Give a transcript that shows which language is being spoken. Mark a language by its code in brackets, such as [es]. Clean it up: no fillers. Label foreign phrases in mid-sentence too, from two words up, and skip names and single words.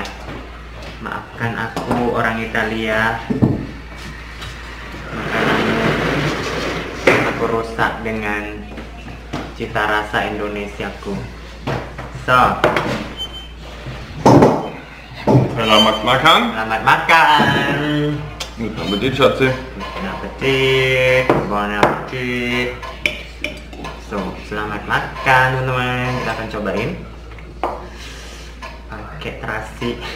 [id] Maafkan aku orang Italia. Makananmu aku rusak dengan cita rasa Indonesiaku. So, Selamat makan. selamat makan. [de] Guten Appetit, Schatzi. [fr] Bon appetit, bon appetit. [id] So, selamat makan teman-teman. Kita akan cobain pakai terasi.